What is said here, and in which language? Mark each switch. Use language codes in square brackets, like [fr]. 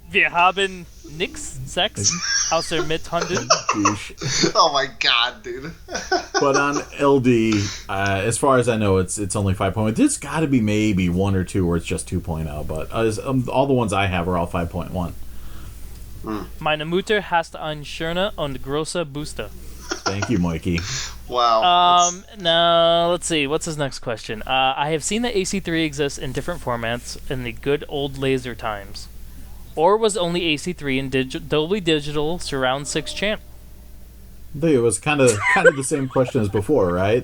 [de] Wir haben nix Sex außer mit Hunden. [en] douche. Oh my god, dude. But on LD, as far as I know, it's only 5.1. There's got to be maybe one or two where it's just 2.0. But all the ones I have are all 5.1. [de] Meine Mutter hast ein schöner und großer Booster. [en] Thank you, Moyke. Wow. Now, let's see. What's his next question? I have seen that AC3 exists in different formats in the good old laser times. Or was only AC3 in Dolby Digital Surround 6 channel? I think it was kind of the same question as before, right?